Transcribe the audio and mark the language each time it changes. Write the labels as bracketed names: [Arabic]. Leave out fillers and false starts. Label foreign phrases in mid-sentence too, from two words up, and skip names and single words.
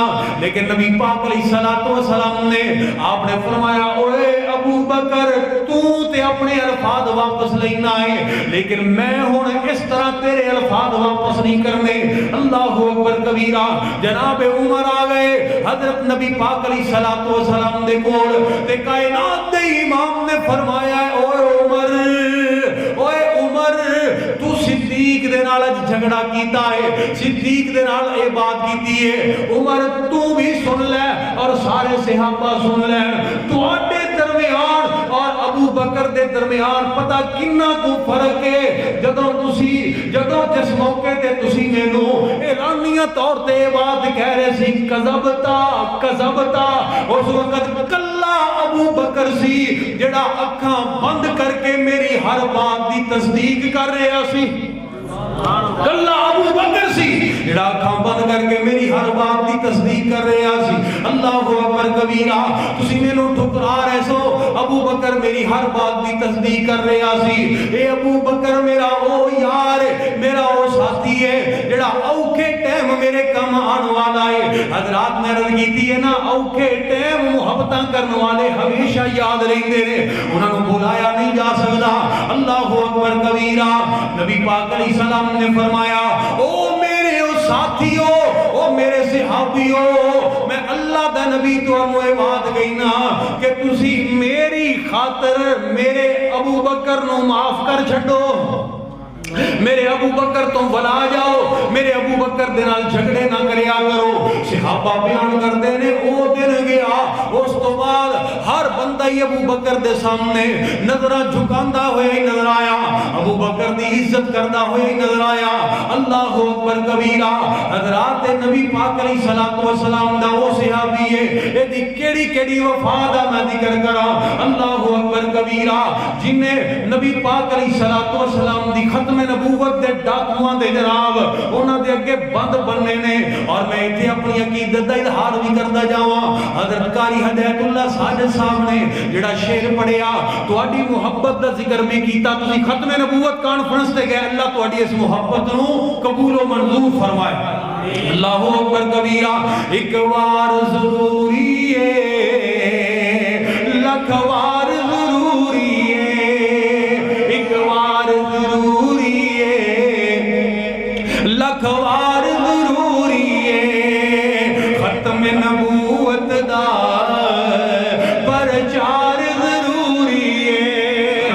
[Punjabi] لیکن نبی پاک [Arabic] علیہ السلام [Punjabi] نے آپ نے فرمایا، اوے ابو بکر، تو تے تے اپنے الفاظ واپس لینا ہے، لیکن میں ہن اس طرح تیرے الفاظ واپس نہیں کرنے۔ [Arabic] اللہ اکبر کبیرہ۔ [Punjabi] جناب عمر آ گئے حضرت نبی پاک [Arabic] علیہ الصلوۃ والسلام [Punjabi] دے کول، تے کائنات دے امام نے فرمایا اوے عمر، اوے عمر، تو صدیق دے نال جھگڑا کیتا ہے، صدیق دے نال اے بات کیتی ہے، عمر تو بھی سن لے اور سارے صحابہ سن لے، تواڈے درمیان اور ابو بکر دے درمیان پتہ کنا تو فرق ہے۔ جدوں جس موقع تے تسی مینوں اعلانیہ طور تے بات کہہ رہے سی [Arabic] کذبتا کذبتا، [Punjabi] اس وقت کلا ابو بکر سی جڑا اکھاں بند کر کے میری ہر بات دی تصدیق کر رہا سی، کلا ابو بکر سی جڑا اکھاں بند کر کے میری ہر بات دی تصدیق کر رہا سی۔ [Arabic] اللہ اکبر کبیرہ۔ [Punjabi] تسی مینوں ٹھکرا رہے سو، ابو بکر میری ہر بات دی تصدیق کر رہا سی۔ اے ابو بکر میرا او یار، میرا او ساتھی ہے جڑا اوکھے ٹائم میرے کم آن والا ہے۔ حضرات نے عرض کیتی ہے نا، اوکھے ٹائم محبتاں کرنے والے ہمیشہ یاد رہندے نے، انہاں نوں بھلایا نہیں جا سکدا۔ [Arabic] اللہ اکبر کبیرہ۔ [Punjabi] نبی پاک [Arabic] علیہ السلام [Punjabi] نے فرمایا او میرے او ساتھیو، او میرے صحابیو، میں اللہ دا نبی تو انوے بات گئی نا کہ تسی میری خاطر میرے ابو بکر نو معاف کر چھڈو، میرے ابو بکر تو بلا جاؤ، میرے ابو بکر دے نال جھگڑے نہ کریا کرو۔ صحابہ بیان کردے نے او دن گیا، اس تو بعد ہر بندہ ہی ابو بکر دے سامنے نظراں جھکاندا ہویا ہی نظر آیا، ابو بکر دی عزت کردا ہویا ہی نظر آیا۔ [Arabic] اللہ اکبر کبیرہ۔ [Punjabi] حضرات نبی پاک [Arabic] علیہ الصلوۃ والسلام [Punjabi] دا او صحابی ہے، اے دی کیڑی کیڑی وفا دا میں ذکر کراں۔ [Arabic] اللہ اکبر کبیرہ، [Punjabi] جن نے نبی پاک [Arabic] علیہ الصلوۃ والسلام [Punjabi] دی ختم نبوت دے ڈاکواں دے جناب انہاں دے اگے بند بننے نے، اور میں ایتھے اپنی عقیدت دا اظہار بھی کردا جاواں۔ حضرت قاری ہدایت اللہ ساجد صاحب نے جڑا شعر پڑھیا، تہاڈی محبت دا ذکر بھی کیتا، تسی ختم نبوت کانفرنس تے گئے، اللہ تہاڈی اس محبت نو قبول و منظور فرمائے۔ [Arabic] اللہ اکبر کبیرہ۔ [Punjabi] ایک وار ضروری ہے، لکھ وار ضروری ہے، ایک وار ضروری ہے، لکھ وار ضروری ہے، ختم نبوت دا پرچار ضروری ہے۔